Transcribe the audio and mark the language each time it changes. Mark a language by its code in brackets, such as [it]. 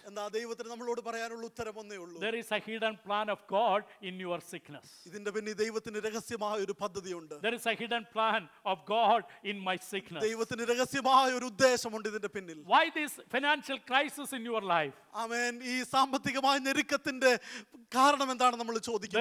[ml] എന്താ ദൈവത്തിന് നമ്മളോട് പറയാനുള്ള ഉത്തരം ഒന്നേ ഉള്ളൂ. [en] there is a hidden plan of God in your sickness. [ml] ഇതിന്റെ പിന്നിൽ ദൈവത്തിന് രഹസ്യമായ ഒരു പദ്ധതിയുണ്ട്. [en] There is a hidden plan of God in my sickness. [ml] ദൈവത്തിന് രഹസ്യമായ ഒരു ഉദ്ദേശമുണ്ട് ഇതിന്റെ പിന്നിൽ. [en] Why this financial crisis in your life? [ml] ആമേൻ. ഈ സാമ്പത്തികമായ ഞെരുക്കത്തിന്റെ കാരണം എന്താണ് നമ്മൾ ചോദിക്കുമ്പോൾ